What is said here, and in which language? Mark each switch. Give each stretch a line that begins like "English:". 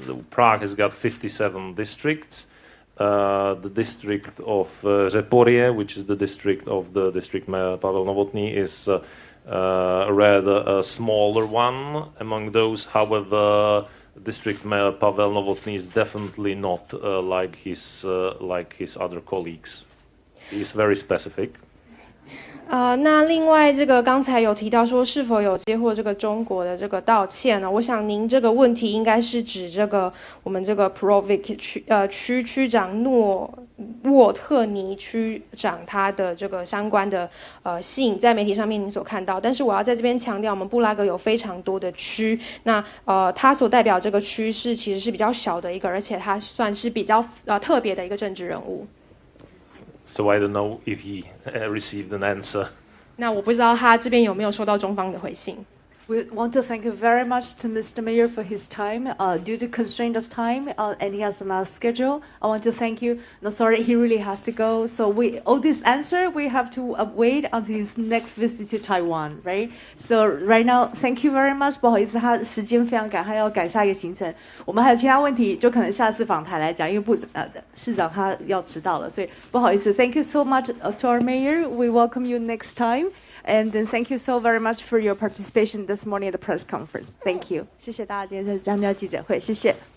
English: Prague has got 57 districts. The district of Řeporyje, which is the district of the district mayor Pavel Novotny, is rather a smaller one. Among those, however, district mayor Pavel Novotny is definitely not like his other colleagues. He is very specific.
Chinese: 那另外这个刚才有提到说是否有接获这个中国的这个道歉呢？我想您这个问题应该是指这个我们这个 Provic 区长沃特尼区长他的这个相关的信，在媒体上面您所看到。但是我要在这边强调，我们布拉格有非常多的区，那他所代表这个区是其实是比较小的一个，而且他算是比较特别的一个政治人物。
English: So I don't know if he received an answer.
Chinese: 那我不知道他这边有没有收到中方的回信。
English: We want to thank you very much to Mr. Mayor for his time. Due to constraint of time, and he has another schedule, I want to thank you. No, sorry, he really has to go. So all this answer, we have to wait until his next visit to Taiwan, right? So right now, thank you very much.
Chinese: 不好意思，他时间非常赶，他要赶下一个行程。我们还有其他问题，就可能下次访谈来讲，因为市长他要迟到了，所以不好意思。
English: Thank you so much to our mayor. We welcome you next time. And then thank you so very much for your participation this morning at the press conference. Thank you.
Chinese: 谢谢大家今天参加记者会，谢谢。